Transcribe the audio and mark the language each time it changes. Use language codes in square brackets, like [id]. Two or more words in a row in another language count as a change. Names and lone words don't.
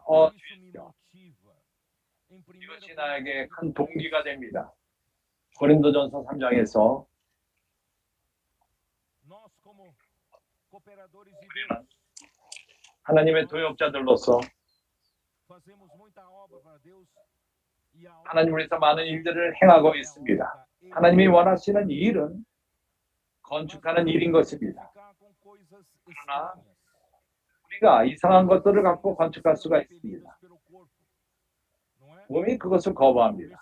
[ko] 주여. 이것이 나에게 큰 동기가 됩니다. 고린도전서 3장에서 우리는 하나님의 동역자들로서 [pt] fazemos muita obra para Deus e a obra [ko] 하나님을 위해서 많은 일들을 행하고 있습니다. 하나님이 원하시는 이 일은 건축하는 일인 것입니다. 그러나 우리가 이상한 것들을 갖고 건축할 수가 있습니다. 몸이 그것을 거부합니다.